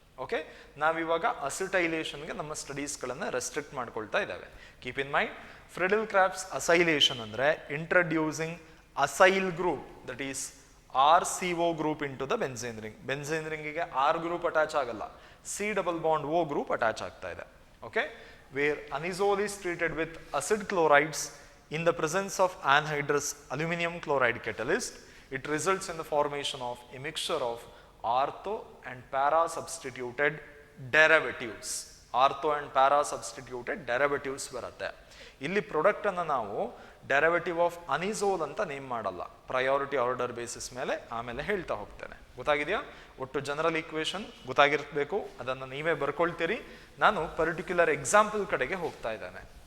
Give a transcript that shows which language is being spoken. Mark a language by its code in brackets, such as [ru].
[kn] Okay, ನಾವಿವಾಗ ಅಸಿಟೈಲೇಷನ್ಗೆ ನಮ್ಮ ಸ್ಟಡೀಸ್ಗಳನ್ನು restrict ಮಾಡ್ಕೊಳ್ತಾ ಇದ್ದಾವೆ. [en] Keep in mind, Friedel Crafts acylation ಅಂದ್ರೆ introducing acyl group, that is RCO group into the benzene ring. [kn] Benzene ರಿಂಗಿಗೆ R group attach ಆಗಲ್ಲ, C∬O group attach ಆಗ್ತಾ ಇದೆ. [en] Okay, where anisole is treated with acid chlorides in the presence of anhydrous aluminum chloride catalyst, it results in the formation of a mixture of ortho and para substituted derivatives. Ortho and para substituted derivatives ಬರುತ್ತೆ. [kn] ಇಲ್ಲಿ product ಅನ್ನು ನಾವು [en] derivative of anisole [kn] ಅಂತ name ಮಾಡಲ್ಲ, priority order basis ಮೇಲೆ ಆಮೇಲೆ ಹೇಳ್ತಾ ಹೋಗ್ತೇನೆ. ಗೊತ್ತಾಗಿದೆಯಾ? ಒಟ್ಟು ಜನರಲ್ ಈಕ್ವೇಶನ್ ಗೊತ್ತಾಗಿರ್ಬೇಕು, ಅದನ್ನು ನೀವೇ ಬರ್ಕೊಳ್ತೀರಿ. ನಾನು ಪರ್ಟಿಕ್ಯುಲರ್ ಎಕ್ಸಾಂಪಲ್ ಕಡೆಗೆ ಹೋಗ್ತಾ ಇದ್ದೇನೆ.